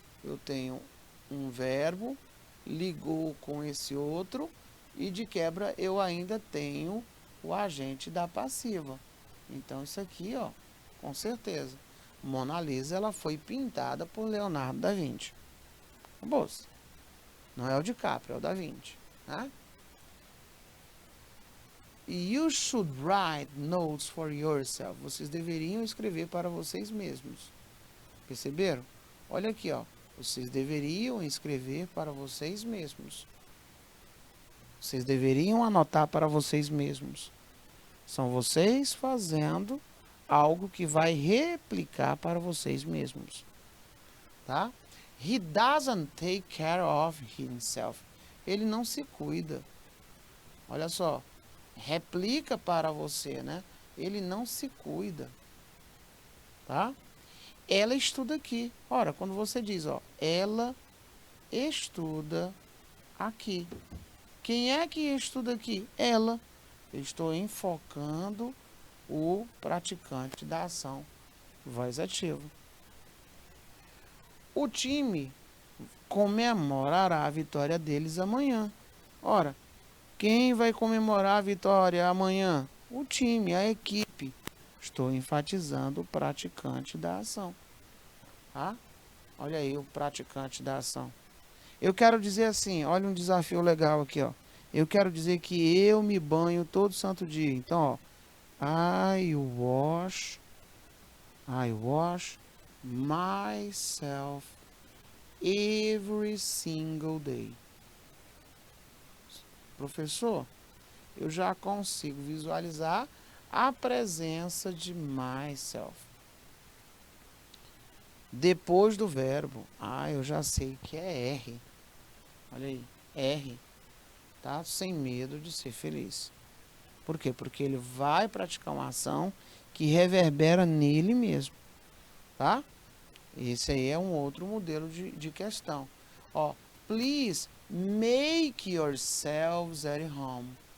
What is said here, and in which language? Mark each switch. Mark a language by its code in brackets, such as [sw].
[pt] Eu tenho um verbo, ligou com esse outro, e de quebra eu ainda tenho o agente da passiva. Então, isso aqui, ó, com certeza. Mona Lisa, ela foi pintada por Leonardo da Vinci. Acabou-se. Não é o DiCaprio, é o da Vinci, né? [en] You should write notes for yourself. [pt] Vocês deveriam escrever para vocês mesmos. Perceberam? Olha aqui, ó. Vocês deveriam escrever para vocês mesmos. Vocês deveriam anotar para vocês mesmos. São vocês fazendo algo que vai replicar para vocês mesmos. Tá? [en] He doesn't take care of himself. [pt] Ele não se cuida. Olha só. Replica para você, né? Ele não se cuida. Tá? Ela estuda aqui. Ora, quando você diz, ó, ela estuda aqui. Quem é que estuda aqui? Ela. Eu estou enfocando o praticante da ação. Voz ativa. O time comemorará a vitória deles amanhã. Ora, quem vai comemorar a vitória amanhã? O time, a equipe. Estou enfatizando o praticante da ação. Tá? Olha aí o praticante da ação. Eu quero dizer assim, olha um desafio legal aqui, ó. Eu quero dizer que eu me banho todo santo dia. Então, ó, [en] I wash myself every single day. [pt] Professor, eu já consigo visualizar a presença de myself. Depois do verbo, eu já sei que é R. Olha aí, R. Tá? Sem medo de ser feliz. Por quê? Porque ele vai praticar uma ação que reverbera nele mesmo. Tá? Esse aí é um outro modelo de questão. [en] Ó, please make yourselves at home.